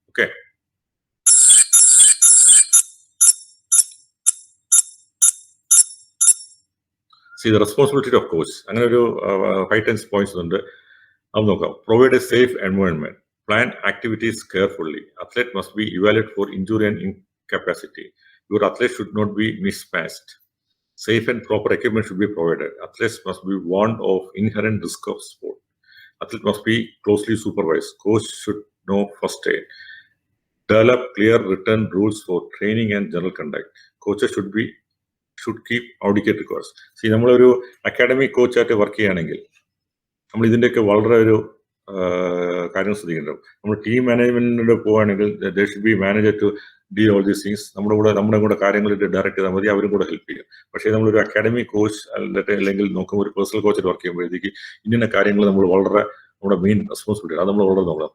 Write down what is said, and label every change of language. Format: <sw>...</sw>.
<en>Okay, see the responsibility of coach.</en> <ml>അങ്ങനെ ഒരു 5-10 points ഉണ്ട്, അത് നോക്കാം.</ml> <en>Provide a safe environment, plan activities carefully, athlete must be evaluate for injury and incapacity. Your athlete should not be mismatched. Safe and proper equipment should be provided. Athletes must be warned of inherent risk of sport. Athlete must be closely supervised. Coach should know first aid. Develop clear written rules for training and general conduct. Coaches should keep audit records. See,</en> <ml>നമ്മളൊരു academic കോച്ചായിട്ട് work ചെയ്യുകയാണെങ്കിൽ നമ്മൾ ഇതിൻ്റെയൊക്കെ വളരെ ഒരു കാര്യം ശ്രദ്ധിക്കുന്നുണ്ടാവും. നമ്മൾ team മാനേജ്മെന്റിനോട് പോവുകയാണെങ്കിൽ</ml> <en>They should be manager to deal all these things.</en> <ml>നമ്മുടെ കൂടെ കാര്യങ്ങൾ ഡയറക്റ്റ് ചെയ്താൽ മതി, അവരും കൂടെ ഹെൽപ്പ് ചെയ്യും. പക്ഷേ നമ്മളൊരു അക്കാഡമിക് കോച്ച് അല്ലെങ്കിൽ നോക്കുമ്പോൾ ഒരു പേഴ്സണൽ കോച്ചായിട്ട് വർക്ക് ചെയ്യുമ്പോഴത്തേക്ക് ഇന്ന കാര്യങ്ങൾ നമ്മൾ വളരെ നമ്മുടെ മെയിൻ റെസ്പോൺസിബിലിറ്റി അത് നമ്മൾ വളരെ നോക്കണം.</ml>